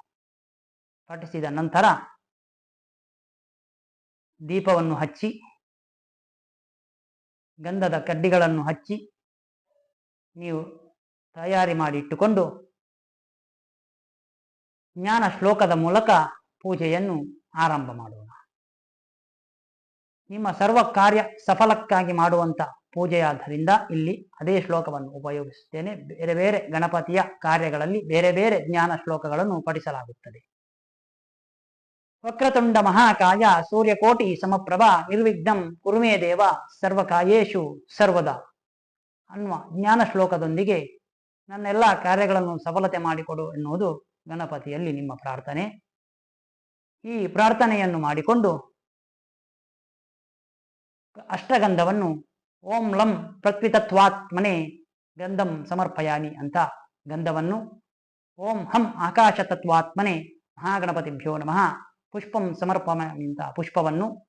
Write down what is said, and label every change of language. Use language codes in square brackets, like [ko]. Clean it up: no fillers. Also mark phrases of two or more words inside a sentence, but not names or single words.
[kn] ಪಠಿಸಿದ ನಂತರ ದೀಪವನ್ನು ಹಚ್ಚಿ ಗಂಧದ ಕಡ್ಡಿಗಳನ್ನು ಹಚ್ಚಿ ನೀವು ತಯಾರಿ ಮಾಡಿ ಇಟ್ಟುಕೊಂಡು ಜ್ಞಾನ ಶ್ಲೋಕದ ಮೂಲಕ ಪೂಜೆಯನ್ನು ಆರಂಭ ಮಾಡೋಣ. ನಿಮ್ಮ ಸರ್ವ ಕಾರ್ಯ ಸಫಲಕ್ಕಾಗಿ ಮಾಡುವಂಥ ಪೂಜೆಯಾದ್ದರಿಂದ ಇಲ್ಲಿ ಅದೇ ಶ್ಲೋಕವನ್ನು ಉಪಯೋಗಿಸುತ್ತೇನೆ. ಬೇರೆ ಬೇರೆ ಗಣಪತಿಯ ಕಾರ್ಯಗಳಲ್ಲಿ ಬೇರೆ ಬೇರೆ ಜ್ಞಾನ ಶ್ಲೋಕಗಳನ್ನು ಪಠಿಸಲಾಗುತ್ತದೆ. [sa] ವಕ್ರತುಂಡ ಮಹಾಕಾಯ ಸೂರ್ಯಕೋಟಿ ಸಮಪ್ರಭಾ ನಿರ್ವಿಘ್ನಂ ಕುರುಮೇ ದೇವ ಸರ್ವಕಾಯೇಶು ಸರ್ವದಾ [kn] ಅನ್ನುವ ಜ್ಞಾನ ಶ್ಲೋಕದೊಂದಿಗೆ ನನ್ನೆಲ್ಲ ಕಾರ್ಯಗಳನ್ನು ಸಫಲತೆ ಮಾಡಿಕೊಡು ಎನ್ನುವುದು ಗಣಪತಿಯಲ್ಲಿ ನಿಮ್ಮ ಪ್ರಾರ್ಥನೆ. ಈ ಪ್ರಾರ್ಥನೆಯನ್ನು ಮಾಡಿಕೊಂಡು ಅಷ್ಟಗಂಧವನ್ನು [sa] ಓಂ ಲಂ ಪ್ರತ್ವಿತತ್ವಾತ್ಮನೆ ಗಂಧಂ ಸಮರ್ಪಯಾಮಿ [kn] ಅಂತ ಗಂಧವನ್ನು, [sa] ಓಂ ಹಂ ಆಕಾಶತತ್ವಾತ್ಮನೆ ಮಹಾಗಣಪತಿಭ್ಯೋ ನಮಃ ಪುಷ್ಪಂ ಸಮರ್ಪಯಾಮಿ [kn] ಅಂತ ಪುಷ್ಪವನ್ನು,